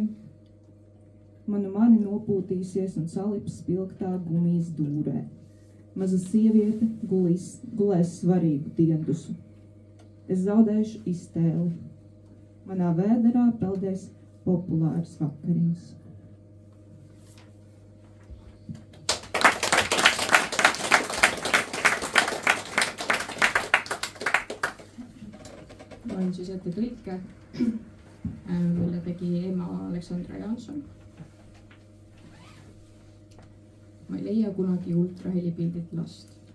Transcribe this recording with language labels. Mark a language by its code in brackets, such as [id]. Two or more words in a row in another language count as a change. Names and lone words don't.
[lv] Mani nopūtīsies un salips spilgtā gumijas dūrē. Maza sieviete gulēs svarīgu diendusu. Es zaudēšu iztēli. Manā vēderā peldēs populāras vakariņas. [et] On siis ette tõlke, mille tegi ema Aleksandra Jaanson. Ma ei leia kunagi ultrahelipildit last.